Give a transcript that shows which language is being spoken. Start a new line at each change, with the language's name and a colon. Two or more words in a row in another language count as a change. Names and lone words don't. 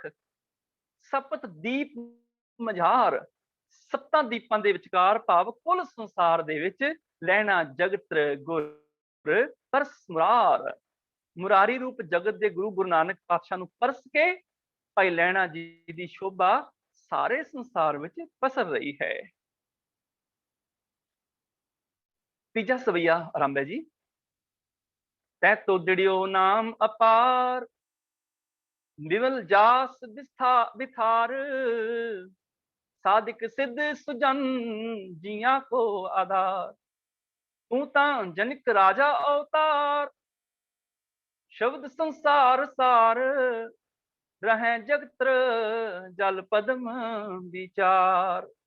Punjabi: ਸਪਤ ਦੀਪ ਮਝਾਰ, 7 ਦੀਪਾਂ ਦੇ ਵਿਚਕਾਰ, ਭਾਵ ਕੁੱਲ ਸੰਸਾਰ ਦੇ ਵਿੱਚ ਲੈਣਾ ਜਗਤ ਗੁਰ ਪਰਸ ਮੁਰਾਰ। ਮੁਰਾਰੀ ਰੂਪ ਜਗਤ ਦੇ ਗੁਰੂ ਗੁਰੂ ਨਾਨਕ ਪਾਤਸ਼ਾਹ ਨੂੰ ਪਰਸ ਕੇ ਭਾਈ ਲਹਿਣਾ ਜੀ ਦੀ ਸ਼ੋਭਾ ਸਾਰੇ ਸੰਸਾਰ ਵਿੱਚ ਪਸਰ ਰਹੀ ਹੈ। ਤੀਜਾ ਸਵਈਆ ਆਰੰਭ ਹੈ ਜੀ।
Braj: तै तो दृढ़ियो नाम अपार, विमल जास बिथार, साधिक सिद्ध सुजन जिया को आधार। तू तां जनिक राजा अवतार, शब्द संसार सार, रहें जगत्र जल पद्म विचार।